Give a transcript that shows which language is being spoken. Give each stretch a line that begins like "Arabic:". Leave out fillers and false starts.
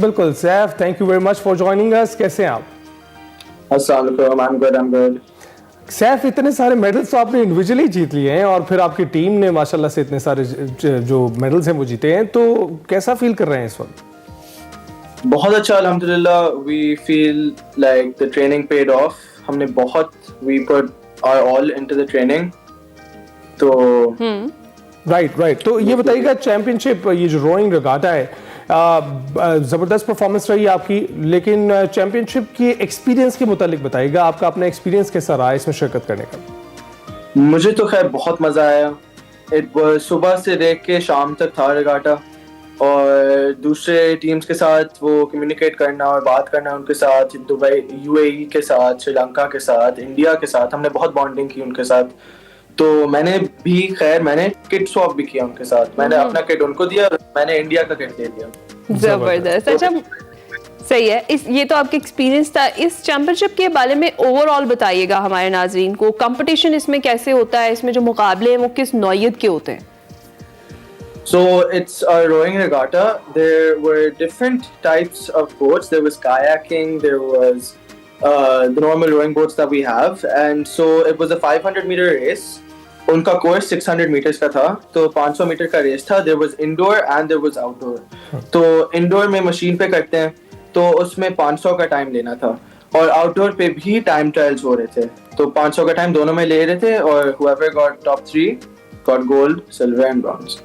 English: بالکل Saif, thank you very much for joining us.
Urdu: کیسے ہیں آپ؟
English: السلام علیکم. I'm good.
Urdu: سیف, اتنے سارے میڈلز تو آپ نے انڈیویجولی جیت لیے ہیں اور پھر آپ کی ٹیم نے ماشاءاللہ سے اتنے سارے جو میڈلز ہیں وہ جیتے ہیں, تو کیسا فیل کر رہے ہیں اس وقت؟ بہت اچھا الحمدللہ.
English: We feel like the training paid off.
Urdu: ہم نے
English: we put our all into the training. تو right.
Urdu: تو یہ بتائیے گا, چیمپئن شپ یہ جو روئنگ ریگاٹا ہے زبردست پرفارمنس رہی آپ کی, لیکن چیمپئن شپ کی ایکسپیرینس کے متعلق بتائیے گا, آپ کا اپنا ایکسپیرینس کیسا رہا اس میں شرکت کرنے کا؟ مجھے تو خیر بہت مزہ آیا. صبح سے لے کے شام تک تھا ریگاٹا اور دوسرے ٹیمز کے ساتھ وہ کمیونیکیٹ کرنا اور بات کرنا ان کے ساتھ, دبئی UAE کے ساتھ, سری لنکا کے ساتھ, انڈیا کے ساتھ, ہم نے بہت بانڈنگ کی ان کے ساتھ. تو میں نے کٹ سواپ بھی کیا ان کے ساتھ. میں نے اپنا کٹ ان کو دیا, میں نے انڈیا کا کٹ دے دیا. زبردست. اچھا صحیح ہے, یہ تو آپ کا ایکسپیرینس تھا. اس چیمپئن شپ کے بارے میں اوور آل بتائیے گا ہمارے ناظرین کو, کمپٹیشن اس میں کیسے ہوتا ہے, اس میں جو مقابلے ہیں وہ کس نوعیت کے ہوتے ہیں؟
English: So it's a rowing regatta. There were different types of boats. There was kayaking, there was the normal rowing boats that we have, and so it was a 500-meter race.
Urdu: ان کا کورس 600 میٹرز کا تھا, تو 500 metre کا race تھا.
English: There was indoor and there was outdoor.
Urdu: تو انڈور میں machine پہ کرتے ہیں تو اس میں 500 کا ٹائم لینا تھا اور آؤٹ ڈور پہ بھی ٹائم ٹرائلز ہو رہے تھے. تو 500 کا ٹائم دونوں میں لے رہے تھے اور
English: whoever got top 3 got gold, silver and bronze.